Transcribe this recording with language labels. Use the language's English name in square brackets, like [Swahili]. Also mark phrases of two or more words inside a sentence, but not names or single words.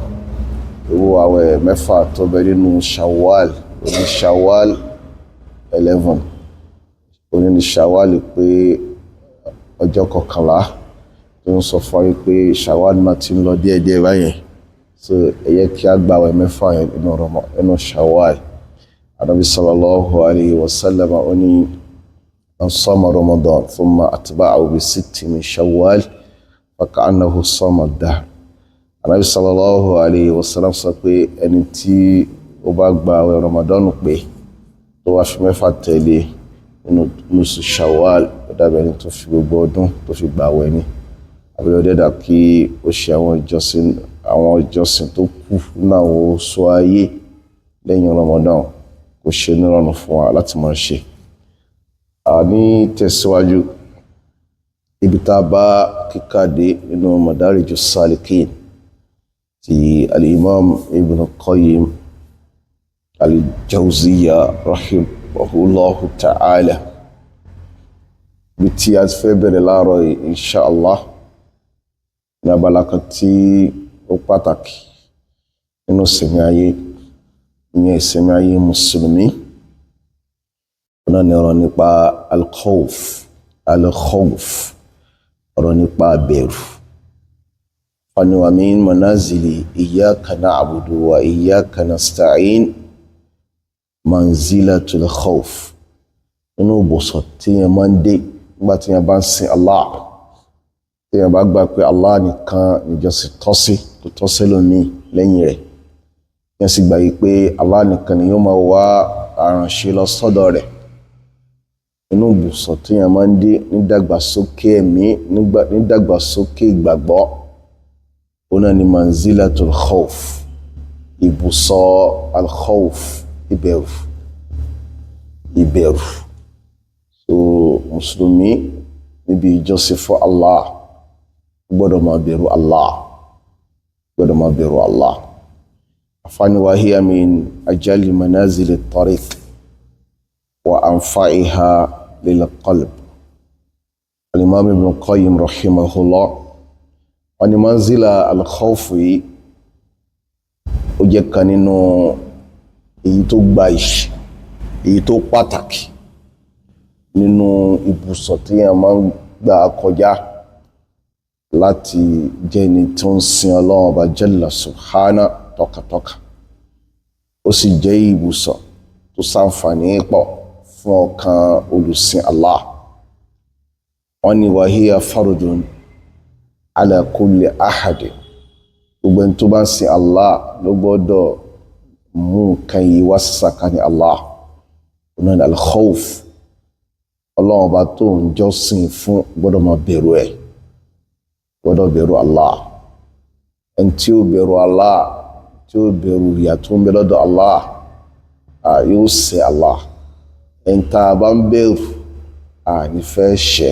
[Yoruba] Irú àwẹ̀ mẹ́fà tó bẹ nínú Shawwal oní Shawwal 11 oní ní Shawwal pé ọjọ́ 11 tó ń sọ fún wa pé Shawwal náà ti ń lọ díẹ̀díẹ̀ báyẹn. So ẹ yẹ kí a gbààwẹ̀ mẹ́fà yẹn nínú Shawwal. [Arabic] Ànábì صلى الله عليه وسلم [Yoruba] ó ní [Arabic] من صام رمضان ثم أتبعه بست من شوال فكأنما صام الدهر. [Yoruba] Ànábì [Arabic] صلى الله عليه وسلم [Yoruba] sọ pé ẹni tí ó bá gbààwẹ̀ Ramadan pé tó wá fi mẹ́fà tẹ̀lé nínú oṣù Shawwal ó dàbí ẹni tó fi gbogbo ọdún tó fi gbààwẹ̀ ni. Àbílẹ̀ dẹ́dà kí ó ṣe àwọn ìjọsìn tó kù náà ó sọ ayé lẹ́yìn Ramadan kò ṣe nírọ̀rùn fún wa láti máa ṣe. Ní tẹ̀síwájú ibi tá a bá kíkàdé nínú Madarijus Salikin ti al-Imam Ibn Qayyim al-Jawziyya [Arabic] رحمه الله تعالى. [Yoruba] Bí tí a ti fẹ́ bẹ̀rẹ̀ láàárọ̀ [Arabic] إن شاء الله [Yoruba] ní abala kan tí ó pàtàkì nínú ìsẹ̀mí ayé ìyẹn ìsẹ̀mí ayé mùsùlùmí náà ni ọ̀rọ̀ nípa al-khawf ọ̀rọ̀ nípa bẹ̀rù. [Arabic] واني ومن منازل إياك نعبد وإياك نستعين منزلة الخوف. [Yoruba] Nínú ìbùsọ̀ tí yẹn máa ń dé nígbà tí yẹn bá ń sin Allah tí yẹn bá gbà pé Allah nìkan níjọ́sìn tọ́sí kò tọ́sí lómi lẹ́yìn rẹ̀ yẹn sì gbà yí pé Allah nìkan ni yóò máa wá àránṣe lọ sọ́dọ̀ rẹ̀. Inú ìbùsọ̀ tí yẹn máa ń dé nídàgbàsókè ẹ̀mí nídàgbàsókè ìgbàgbọ́ òun náà ni [Arabic] منزلة الخوف [Yoruba] ìbùsọ̀ al-khawf ìbẹ̀rù. So mùsùlùmí níbi ìjọsìn fún Allah gbọ́dọ̀ máa bẹ̀rù Allah. [Arabic] أفاني وهي من أجل منازل الطريق وأنفعها للقلب. [Yoruba] Al-Imam Ibn Qayyim rahimahullah wa ni [Arabic] منزلة الخوف [Yoruba] yìí ó jẹ́ kan nínú èyí tó gbayì èyí tó pàtàkì nínú ibùsọ̀ tí yẹn máa ń gbà kọjá láti jẹ́ ẹni tó ń sin Ọlọ́run Ọba [Arabic] جل سبحانه [Yoruba] tọkàtọkà. Ó sì jẹ́ ibùsọ̀ tó ṣàǹfààní pọ̀ fún ọkàn olùsìn Allah. Wọ́n ní [Arabic] وهي فرض على كل أحد. [Yoruba] Gbogbo ẹni tó bá ń sin Allah ló gbọ́dọ̀ mú nǹkan yìí wá sàkání Allah. Ọ̀nà ni al-khawf. Ọlọ́run Ọba tó ń jọ́sìn fún gbọ́dọ̀ máa bẹ̀rù ẹ̀ gbọ́dọ̀ bẹ̀rù Allah. Ẹni tí ó bẹ̀rù Allah tí ó bẹ̀rù ìyà tó ń bẹ lọ́dọ̀ Allah yóò ṣẹ̀ Allah ẹ̀ńtà bá ń bẹ̀rù àní fẹ́ ṣẹ̀.